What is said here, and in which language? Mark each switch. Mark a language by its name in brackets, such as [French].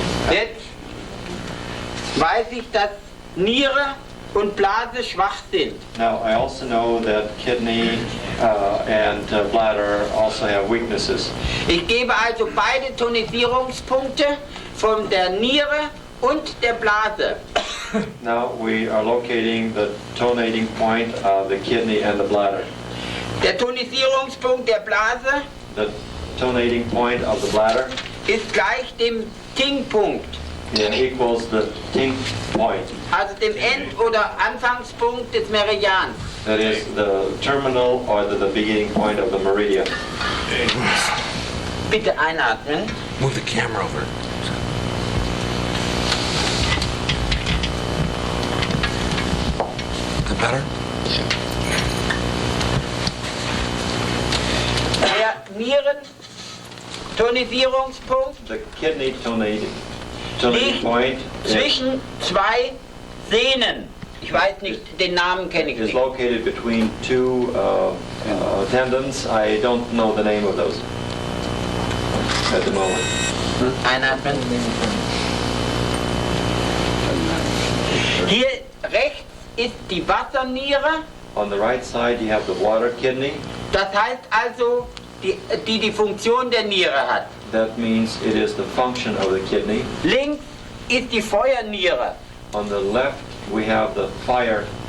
[German] Jetzt weiß ich, dass Niere und Blase schwach sind. [English] Now I also know that kidney and bladder also have weaknesses. [German] Ich gebe also beide Tonisierungspunkte von der Niere und der Blase. [English] Now we are locating the tonating point of the kidney and the bladder. [German] Der Tonisierungspunkt der Blase [English] The tonating point of the bladder [German] ist gleich dem Ting-Punkt, [English] equals the tink point. [German] also dem End- oder Anfangspunkt des Meridians. [English] That is the terminal or the beginning point of the meridian. [German] Bitte einatmen. [English] Move the camera over. Is that better? [German] Der Nierentonisierungspunkt [English] The kidney tonating [German] liegt [English] point [German] zwischen zwei Sehnen. Ich weiß nicht, den Namen kenne ich [English] is [German] nicht. [English] located between two tendons. I don't know the name of those at the moment. [German] Einatmen. Hier rechts ist die Wasserniere. [English] On the right side you have the water kidney. [German] Das heißt also, die Funktion der Niere hat. [English] That means it is the function of the kidney. [German] Links ist die Feuerniere, [English] On the left, we have the fire